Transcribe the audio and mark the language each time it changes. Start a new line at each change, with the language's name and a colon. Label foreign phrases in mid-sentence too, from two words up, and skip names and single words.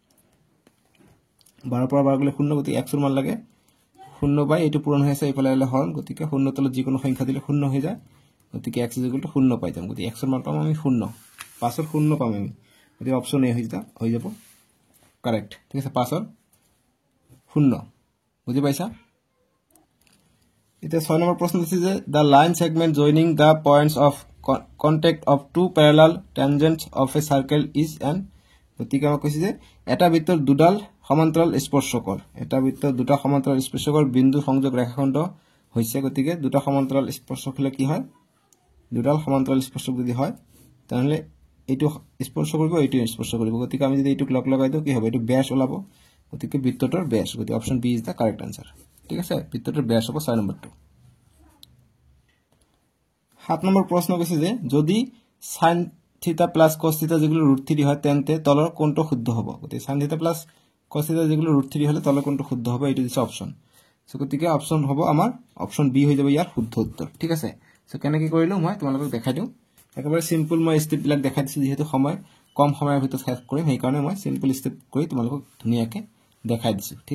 Assamese: 12 পৰা 12 গলে 0 গতিকে x এর মান লাগে 0 বাই এটো পূৰণ হৈ আছে ইফালে হলে হৰণ গতিকে 0 তলত যিকোনো সংখ্যা দিলে 0 হৈ যায় গতিকে x = 0 পাই যাম গতিকে x এর মান পাম আমি 0 পাছৰ 0 পাম আমি গতিকে অপচন এ হৈ যাব কারেক্ট ঠিক আছে পাছৰ 0 বুজি পাইছা এটা 6 নম্বৰ প্ৰশ্ন আছে যে
English: the line segment joining the points of contact of two parallel tangents of a circle is
Assamese: an গতিকে আমি কৈছে যে এটা বৃত্তৰ দুডাল সমান্তৰাল স্পৰ্শকৰ এটা বৃত্তৰ দুটা সমান্তৰাল স্পৰ্শকৰ বিন্দু সংযোগ ৰেখাখণ্ড হৈছে গতিকে দুটা সমান্তৰাল স্পৰ্শক হলে কি হয় দুডাল সমান্তৰাল স্পৰ্শক যদি হয় তাহলে এইটো স্পৰ্শ কৰিব এইটো স্পৰ্শ কৰিব গতিকে আমি যদি এইটো লগ লগাই দিও কি হবে এইটো ব্যাস ওলাব গতিকে বৃত্তটোৰ ব্যাস গতিকে
English: option B is the correct answer
Assamese: ঠিক আছে বৃত্তটোৰ ব্যাস হ'ব 6 নম্বৰটো 7 নম্বৰ প্ৰশ্ন কৈছে যে যদি
English: sin theta plus cos theta
Assamese: যেগুলো √3 হয় তেন্তে তলৰ কোণটো শুদ্ধ হ'ব গতি
English: sin theta plus cos theta
Assamese: যেগুলো √3 হলে তলৰ কোণটো শুদ্ধ হ'ব এইটো দিছে অপচন সো গতিকে অপচন হ'ব আমাৰ অপচন বি হৈ যাব ইয়াৰ শুদ্ধ উত্তৰ ঠিক আছে সো কেনেকৈ কৰিলো মই তোমালোকক দেখাই দিও একেবাৰে সিম্পল মই স্টেপ বিলাক দেখাই দিছো যেহেতু সময় কম সময়ৰ ভিতৰত শেষ কৰিম সেই কাৰণে মই সিম্পল স্টেপ কৰি তোমালোকক ধুনিয়াকে দেখাই দিছো ঠিক